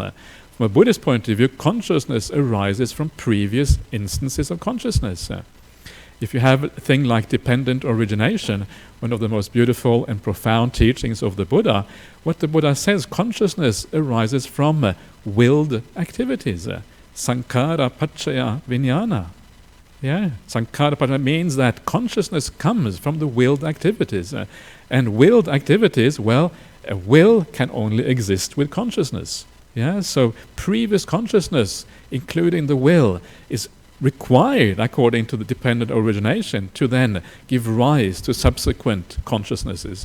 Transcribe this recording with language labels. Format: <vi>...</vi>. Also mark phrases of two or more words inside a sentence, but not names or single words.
<en>From a Buddhist point of view, consciousness arises from previous instances of consciousness. If you have a thing like dependent origination, one of the most beautiful and profound teachings of the Buddha, what the Buddha says, consciousness arises from willed activities.</en> <pi>Sankhara paccaya vijnana. Sankhara paccaya</pi> <en>means that consciousness comes from the willed activities. And willed activities, a will can only exist with consciousness. So previous consciousness, including the will, is required according to the dependent origination to then give rise to subsequent consciousnesses.</en>